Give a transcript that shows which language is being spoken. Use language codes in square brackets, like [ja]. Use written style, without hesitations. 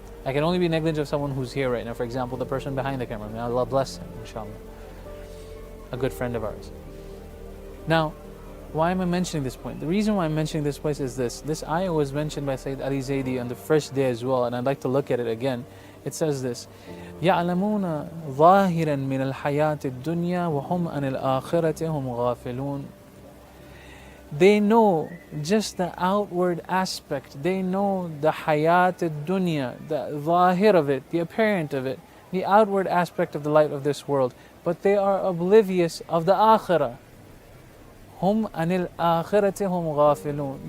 [en] I can only be negligent of someone who's here right now. For example, the person behind the camera. May Allah bless him, inshallah. A good friend of ours. Now, why am I mentioning this point? The reason why I'm mentioning this point is this. This ayah was mentioned by Sayyid Ali Zaidi on the first day as well, and I'd like to look at it again. It says this: [ar] يَعْلَمُونَ ظَاهِرًا مِنَ الْحَيَاةِ الدُّنْيَا وَهُمْ عَنِ الْآخِرَةِ هُمْ غَافِلُونَ. [en] They know just the outward aspect. They know the hayat al-dunya, the zahir of it, the apparent of it, the outward aspect of the life of this world. But they are oblivious of the akhirah. [ar] Hum anil akhirati hum ghafilun.